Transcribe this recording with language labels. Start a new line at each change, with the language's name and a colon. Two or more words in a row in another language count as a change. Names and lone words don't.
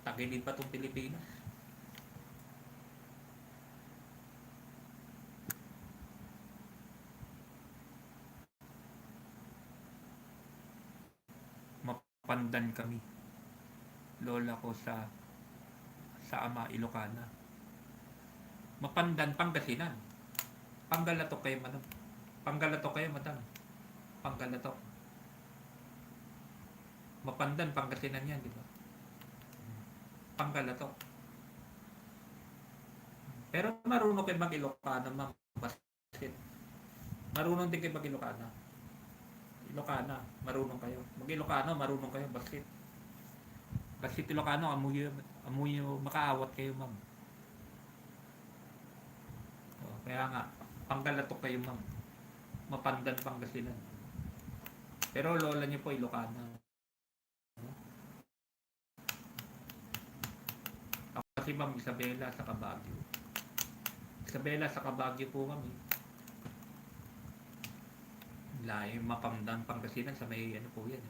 Filipino: Tagilid pa itong Pilipinas. Mapandan kami. Lola ko sa ama, Ilocana. Mapandan, Pangasinan. Panggalatok kayo, madam. Panggalatok kayo, madam. Panggalatok. Mapandan, Pangasinan yan, di ba? Panggalatok. Pero marunong kayo mag-Ilocana, ma'am. Basket. Marunong din kayo mag-Ilocana. Ilocana, marunong kayo. Mag-Ilocano, marunong kayo, basket.
Iloko: Basket Ilocano, amuy makaawat kayo, ma'am.
Filipino: Kaya nga, Panggalatok kayo, ma'am. Mapandan, Pangasinan. Pero lola niyo po Ilocana. Ako kasi ma'am, Isabela sa Baguio. Isabela sa Baguio po kami. Layo, Mapandan, Pangasinan sa may ano po yan.